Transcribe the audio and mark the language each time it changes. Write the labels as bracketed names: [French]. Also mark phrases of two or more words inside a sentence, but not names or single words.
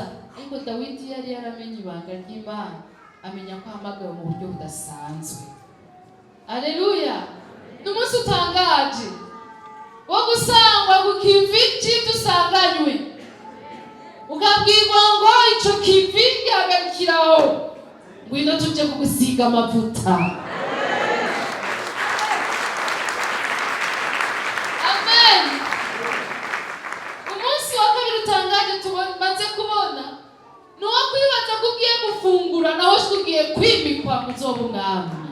[Rundi] Ariko Dawidi yari yaramenye ibanga ry'Imana, amenya ko ahamagawe mu buryo budasanzwe. Haleluya. N'umunsi utangaje wo gusangwa ku kivi cy'idusanganywe, ukabwirwa ngo ico kivi gihagarikiraho, ngwino tuje kugusiga amavuta. Amen. Umunsi wa kabiri utangaje tumaze kubona nuwo kwibaza kugiye gufungura naho tugiye kwimikwa muzoba umwami.